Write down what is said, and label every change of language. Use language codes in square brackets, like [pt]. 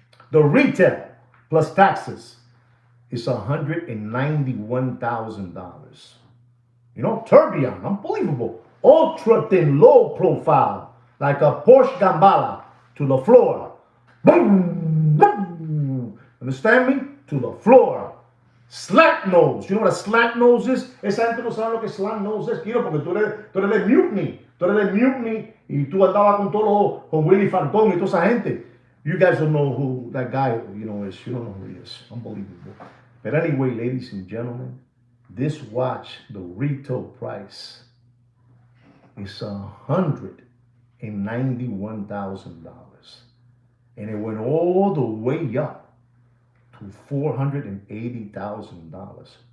[en] The retail plus taxes is $191,000. You know, tourbillon, unbelievable. Ultra thin, low profile, like a Porsche Gambala to the floor. Boom, boom. Understand me? To the floor. Slant nose. You know what a slant nose is? [es] Esa gente no sabe lo que slant nose es, Kiro, porque tú eres de Mutiny. Tú eres de Mutiny y tú andabas con todos con Willy Falcón y toda esa gente. [en] You guys don't know who that guy, is. You don't know who he is. Unbelievable. But anyway, ladies and gentlemen, this watch, the retail price is $191,000. And it went all the way up to $480,000.